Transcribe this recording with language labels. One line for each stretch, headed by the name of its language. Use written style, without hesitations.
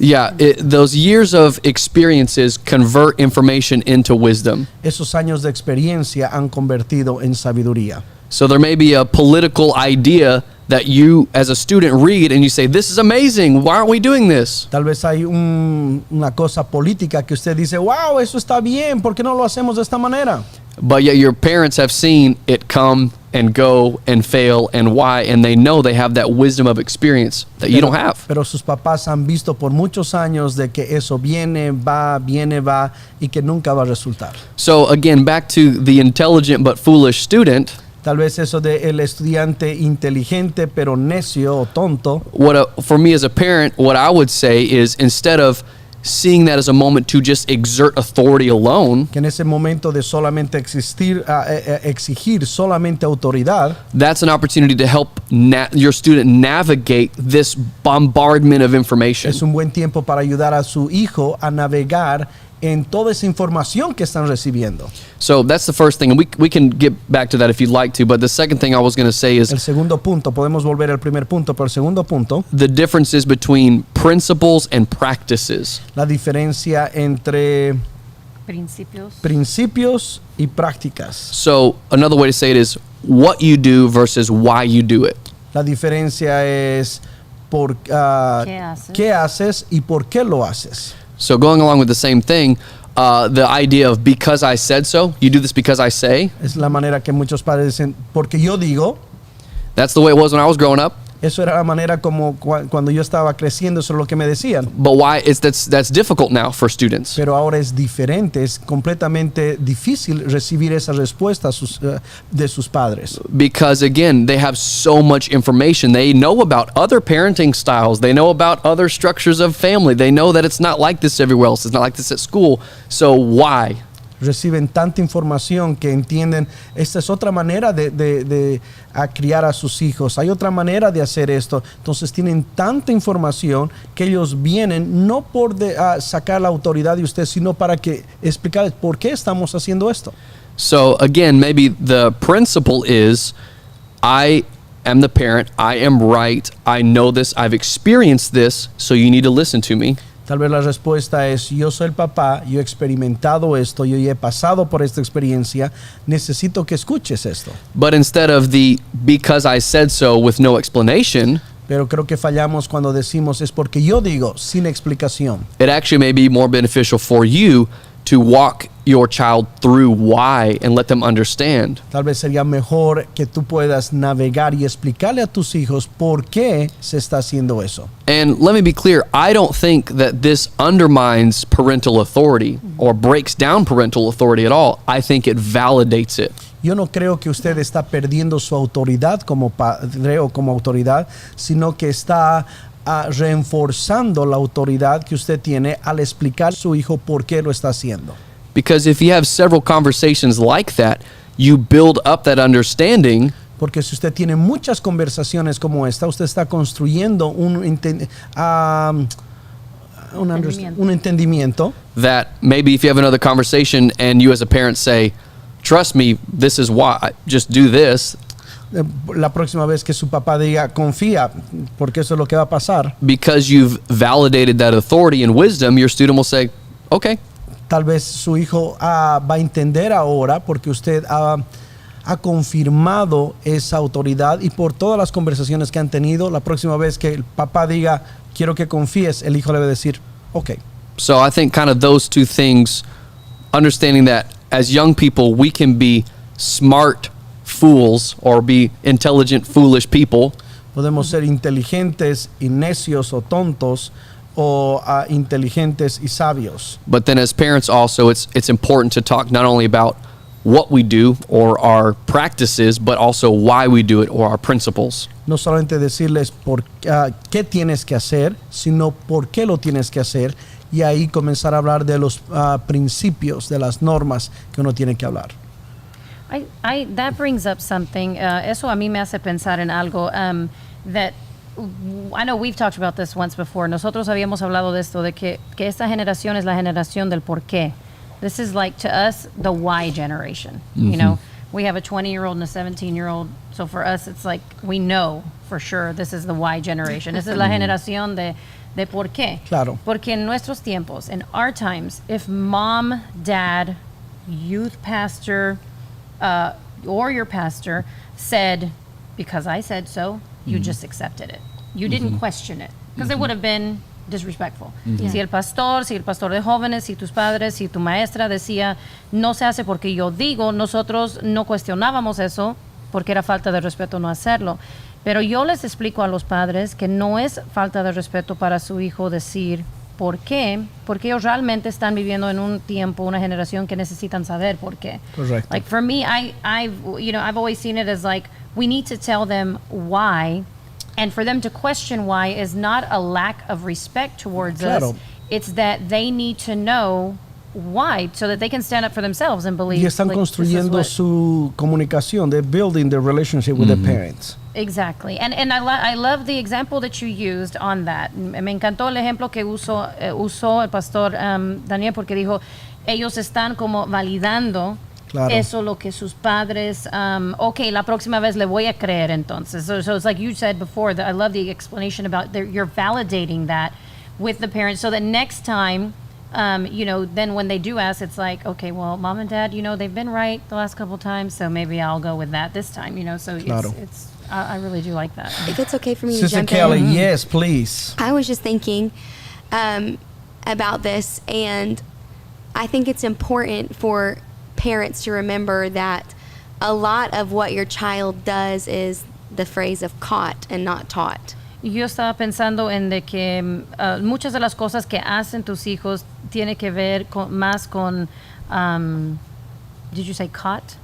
English: yeah, those years of experiences convert information into wisdom.
Spanish: Esos años de experiencia han convertido en sabiduría.
English: So there may be a political idea that you as a student read and you say, this is amazing, why aren't we doing this?
Spanish: Tal vez hay una cosa política que usted dice, wow, eso está bien, ¿por qué no lo hacemos de esta manera?
English: But yet your parents have seen it come and go and fail and why, and they know they have that wisdom of experience that you don't have.
Spanish: Pero sus papás han visto por muchos años de que eso viene, va, y que nunca va a resultar.
English: So again, back to the intelligent but foolish student.
Spanish: Tal vez eso de el estudiante inteligente pero necio o tonto.
English: For me as a parent, what I would say is instead of seeing that as a moment to just exert authority alone,
Spanish: Que en ese momento de solamente exigir solamente autoridad,
English: that's an opportunity to help your student navigate this bombardment of information.
Spanish: es un buen tiempo para ayudar a su hijo a navegar en toda esa información que están recibiendo.
English: So that's the first thing, and we can get back to that if you'd like to, but the second thing I was going to say is
Spanish: El segundo punto, podemos volver al primer punto, pero el segundo punto,
English: the differences between principles and practices.
Spanish: la diferencia entre Principios. principios y prácticas.
English: So another way to say it is what you do versus why you do it.
Spanish: La diferencia es qué haces y por qué lo haces.
English: So going along with the same thing, the idea of because I said so, you do this because I say,
Spanish: Es la manera que muchos padres dicen, porque yo digo.
English: that's the way it was when I was growing up.
Spanish: Eso era la manera como cuando yo estaba creciendo, eso es lo que me decían.
English: But why that's difficult now for students.
Spanish: Pero ahora es diferente, es completamente difícil recibir esa respuesta de sus padres.
English: Because again, they have so much information. They know about other parenting styles. They know about other structures of family. They know that it's not like this everywhere else. It's not like this at school. So why?
Spanish: Reciben tanta información que entienden, esta es otra manera de criar a sus hijos, hay otra manera de hacer esto. Entonces tienen tanta información que ellos vienen no por sacar la autoridad de usted, sino para que explicarles por qué estamos haciendo esto.
English: So again, maybe the principle is I am the parent, I am right, I know this, I've experienced this, so you need to listen to me.
Spanish: Tal vez la respuesta es, yo soy el papá, yo he experimentado esto, yo he pasado por esta experiencia, necesito que escuches esto.
English: But instead of the because I said so with no explanation,
Spanish: Pero creo que fallamos cuando decimos es porque yo digo, sin explicación.
English: it actually may be more beneficial for you to walk your child through why and let them understand.
Spanish: Tal vez sería mejor que tú puedas navegar y explicarle a tus hijos por qué se está haciendo eso.
English: And let me be clear, I don't think that this undermines parental authority or breaks down parental authority at all. I think it validates it.
Spanish: Yo no creo que usted está perdiendo su autoridad como padre o como autoridad, sino que está reforzando la autoridad que usted tiene al explicar a su hijo por qué lo está haciendo.
English: Because if you have several conversations like that, you build up that understanding.
Spanish: Porque si usted tiene muchas conversaciones como esta, usted está construyendo un entendimiento.
English: That maybe if you have another conversation and you as a parent say, trust me, this is why, just do this.
Spanish: La próxima vez que su papá diga, confía, porque eso es lo que va a pasar.
English: Because you've validated that authority and wisdom, your student will say, okay.
Spanish: Tal vez su hijo va a entender ahora porque usted ha confirmado esa autoridad y por todas las conversaciones que han tenido, la próxima vez que el papá diga, quiero que confíes, el hijo le va a decir, ok.
English: So I think kind of those two things, understanding that as young people, we can be smart fools or be intelligent, foolish people.
Spanish: Podemos ser inteligentes y necios o tontos o inteligentes y sabios.
English: But then as parents also, it's important to talk not only about what we do or our practices, but also why we do it or our principles.
Spanish: No solamente decirles qué tienes que hacer, sino por qué lo tienes que hacer y ahí comenzar a hablar de los principios, de las normas que uno tiene que hablar.
English: That brings up something.
Spanish: Eso a mí me hace pensar en algo
English: that I know we've talked about this once before.
Spanish: Nosotros habíamos hablado de esto, de que esta generación es la generación del por qué.
English: This is like, to us, the why generation. Mm-hmm. You know, we have a 20-year-old and a 17-year-old. So for us, it's like, we know for sure this is the why generation.
Spanish: Esa es la generación de por qué. Claro. Porque en nuestros tiempos, in our times, if mom, dad, youth pastor, or your pastor said, because I said so, you just accepted it. You didn't question it, because it would have been disrespectful. Si el pastor de jóvenes, si tus padres, si tu maestra decía, no se hace porque yo digo, nosotros no cuestionábamos eso porque era falta de respeto no hacerlo. Pero yo les explico a los padres que no es falta de respeto para su hijo decir por qué, porque ellos realmente están viviendo en un tiempo, una generación que necesitan saber por qué. Correcto.
English: Like for me, I've always seen it as like we need to tell them why. And for them to question why is not a lack of respect towards
Spanish: Claro.
English: us. It's that they need to know why, so that they can stand up for themselves and believe.
Spanish: Y están
English: like, this is
Spanish: construyendo
English: what-
Spanish: su comunicación.
English: They're building their relationship with their parents. Exactly. And I love the example that you used on that.
Spanish: Me encantó el ejemplo que usó el pastor Daniel, porque dijo, ellos están como validando Claro. eso lo que sus padres, okay, la próxima vez le voy a creer entonces.
English: So it's like you said before, that I love the explanation about you're validating that with the parents, so that next time, then when they do ask, it's like, okay, well, mom and dad, they've been right the last couple times, so maybe I'll go with that this time, so
Spanish: Claro.
English: I really do like that. If it's okay for me to Sister jump Kelly, in. yes, please. I was just thinking about this, and I think it's important for parents to remember that a lot of what your child does is the phrase of caught and not taught.
Spanish: Yo estaba pensando en de que muchas de las cosas que hacen tus hijos tiene que ver más con,
English: did you say caught?